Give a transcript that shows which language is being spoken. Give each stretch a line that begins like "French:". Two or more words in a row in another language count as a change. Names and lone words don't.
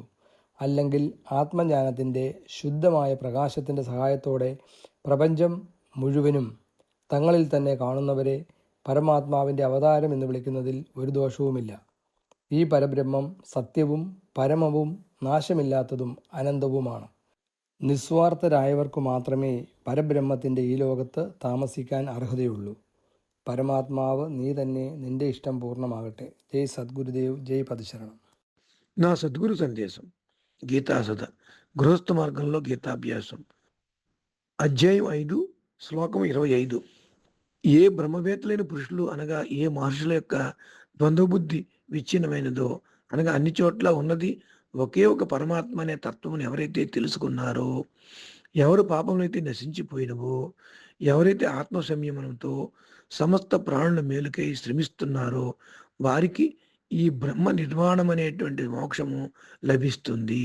Malayalam: അല്ലെങ്കിൽ ആത്മജ്ഞാനത്തിൻ്റെ ശുദ്ധമായ പ്രകാശത്തിൻ്റെ സഹായത്തോടെ പ്രപഞ്ചം മുഴുവനും തങ്ങളിൽ തന്നെ കാണുന്നവരെ പരമാത്മാവിൻ്റെ അവതാരം എന്ന് വിളിക്കുന്നതിൽ ഒരു ദോഷവുമില്ല. ഈ പരബ്രഹ്മം സത്യവും പരമവും നാശമില്ലാത്തതും അനന്തവുമാണ്. നിസ്വാർത്ഥരായവർക്കു മാത്രമേ പരബ്രഹ്മത്തിൻ്റെ ഈ ലോകത്ത് താമസിക്കാൻ അർഹതയുള്ളൂ. പരമാത്മാവ് നീ തന്നെ, നിന്റെ ഇഷ്ടം పూర్ణమాగట్టే.
Telugu: జై సద్గురుదేవ్, జై పదశరణం. నా సద్గురు సందేశం గీతాసద గృహస్థ మార్గంలో గీతాభ్యాసం అధ్యాయం 5 శ్లోకం 25. ఏ బ్రహ్మవేత్తలైన పురుషులు అనగా ఏ మహర్షుల యొక్క ద్వంద్వబుద్ధి విచ్ఛిన్నమైనదో అనగా అన్ని చోట్ల ఉన్నది ఒకే ఒక పరమాత్మ అనే తత్వమును ఎవరైతే తెలుసుకున్నారో, ఎవరు పాపములైతే నశించిపోయినవో, ఎవరైతే ఆత్మ సంయమనంతో సమస్త ప్రాణుల మేలుకై శ్రమిస్తున్నారో వారికి ఈ బ్రహ్మ నిర్వాణం అనేటువంటి మోక్షము లభిస్తుంది.